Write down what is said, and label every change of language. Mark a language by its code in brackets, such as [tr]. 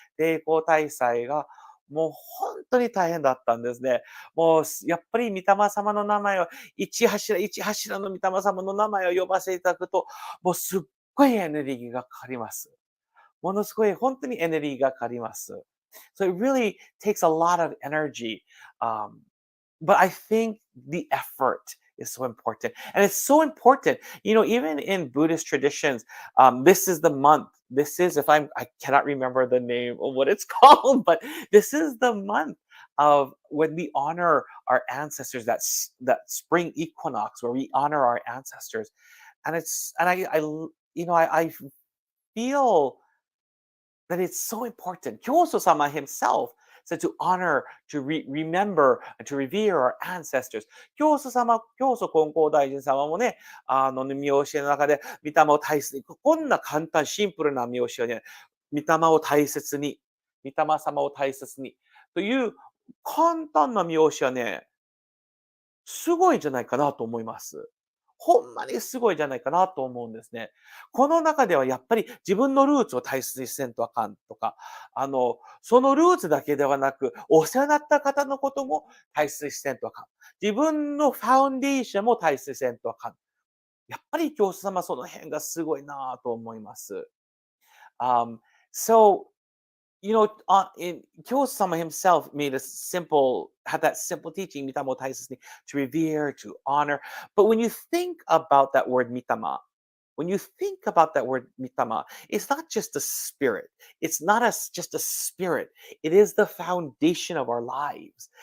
[ja] 霊光大祭が、もう本当に大変だったんですね。もう、やっぱり御霊様の名前を、一柱一柱の御霊様の名前を呼ばせていただくと、もうすっごいエネルギーがかかります。ものすごい本当にエネルギーがかかります。 [en] So it really takes a lot of energy. But I think the effort is so important. And it's so important, even in Buddhist traditions, this is the month. This is, I cannot remember the name of what it's called, but this is the month of when we honor our ancestors, that spring equinox, where we honor our ancestors. I feel that it's so important. Kyoso sama himself said to honor, to remember, and to revere our ancestors. [ja] 教祖金光大臣様もね、見教えの中で、御霊を大切に、こんな簡単、シンプルな見教えね、御霊を大切に、御霊様を大切に、という簡単な見教えはね、すごいんじゃないかなと思います。ほんまにすごいじゃないかなと思うんですね。この中ではやっぱり自分のルーツを大切にせんとあかんとか、そのルーツだけではなく、お世話になった方のことも大切にせんとあかん。自分のファウンデーションも大切にせんとあかん。やっぱり教祖様その辺がすごいなと思います。 [en] So Kyo-sama himself had that simple teaching, [ja] mitama o taisetsu [en] to revere, to honor. But when you think about that word mitama, when you think about that word mitama, it's not just a spirit. It's not just a spirit. It is the foundation of our lives.